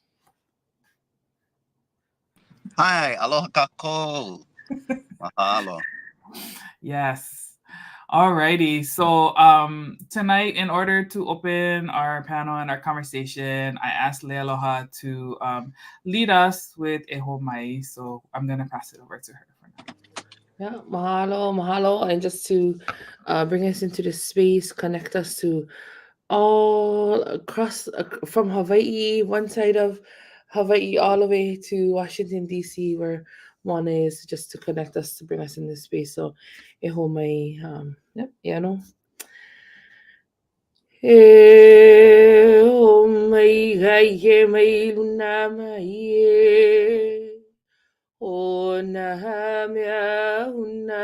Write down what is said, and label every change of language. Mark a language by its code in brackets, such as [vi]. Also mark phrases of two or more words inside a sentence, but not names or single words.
[haw] Hi, aloha kako. [en] Mahalo. Yes. Alrighty. So tonight, in order to open our panel and our conversation, I asked Leialoha to lead us with [haw] e ho mai. [en] So I'm going to pass it over to her for now. Yeah, mahalo. And just to bring us into the space, connect us to all across from Hawaii, one side of Hawaii, all the way to Washington, D.C., where one is, just to connect us, to bring us in this space. So, [haw] e ho mai, E ho mai gai he mai luna mai e. O na mea